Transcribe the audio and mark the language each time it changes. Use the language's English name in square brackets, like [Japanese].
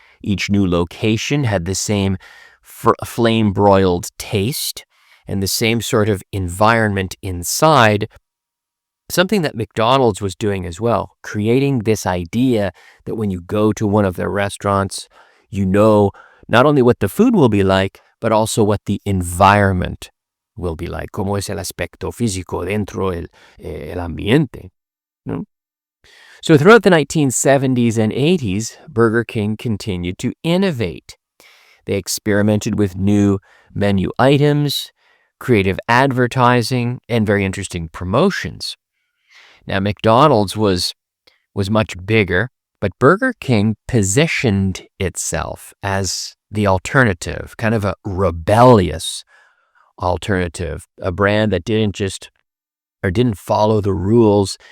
[English] Each new location had the same flame-broiled taste and the same sort of environment inside, something that McDonald's was doing as well, creating this idea that when you go to one of their restaurants, you know not only what the food will be like, but also what the environment will be like. [Spanish] Como es el aspecto físico dentro el ambiente. No? [English] So throughout the 1970s and 80s, Burger King continued to innovate. They experimented with new menu items, creative advertising, and very interesting promotions. Now, McDonald's was much bigger, but Burger King positioned itself as the alternative, kind of a rebellious alternative, a brand that didn't follow the rules.